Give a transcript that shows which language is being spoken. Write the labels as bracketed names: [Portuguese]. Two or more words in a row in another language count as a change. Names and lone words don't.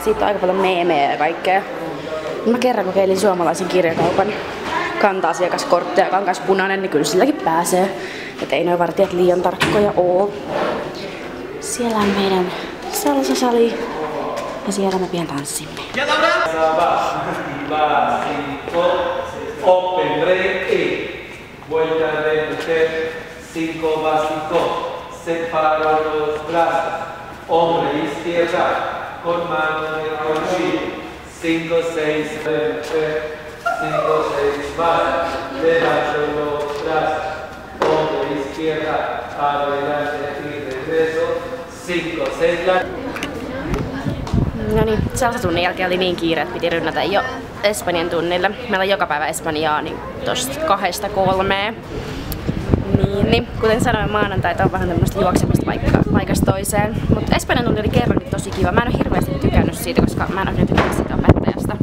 [Finnish] Siitä on aika paljon meemejä ja kaikkea. Mä kerran kokeilin suomalaisen kirjakaupan kanta-asiakaskortti, joka on myös punainen, niin kyllä silläkin pääsee. Et ei noi vartijat liian tarkkoja oo. Siellä on meidän salsasali ja siellä me pian tanssimme. [English] Open break, [Spanish] vuelta de mujer, 5 básico, separo los brazos, hombre izquierda, con mano de corchillo, 5, 6, 5, 6 más, levanto los brazos, hombre izquierda, adelante y regreso, 5, 6, [Finnish] No niin, salsatunnin jälkeen oli niin kiire, että piti rynnätä jo Espanjan tunnille. Meillä on joka päivä Espanjaa, niin tosta 2–3. Niin, kuten sanoin, maanantaita on vähän tämmöistä juoksemista paikasta toiseen. Mutta Espanjan tunti oli kerrankin tosi kiva. Mä en ole hirveästi tykännyt siitä, koska mä en ole tykännyt siitä opettajasta.